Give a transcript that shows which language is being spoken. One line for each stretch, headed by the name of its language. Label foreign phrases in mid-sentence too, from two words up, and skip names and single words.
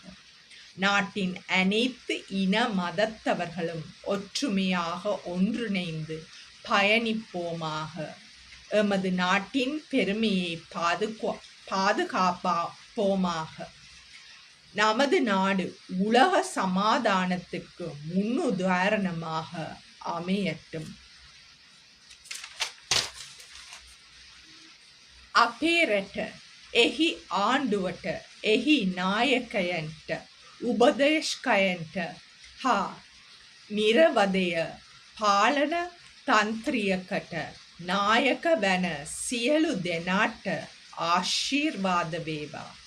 Tamil: நாட்டின் அனைத்து இன மதத்தவர்களும் ஒற்றுமையாக ஒன்றிணைந்து பயணிப்போமாக. எமது நாட்டின் பெருமையை பாதுகாப்போமாக. நமது நாடு உலக சமாதானத்துக்கு முன்னுதாரணமாக அமையட்டும்.
Sinhala: අපේ රට එහි ආණ්ඩුවට එහි නායකයන්ට උපදේශකයන්ට හා නිරවදය පාලන තන්ත්‍රියකට නායක වන සියලු දෙනාට ආශිර්වාද වේවා.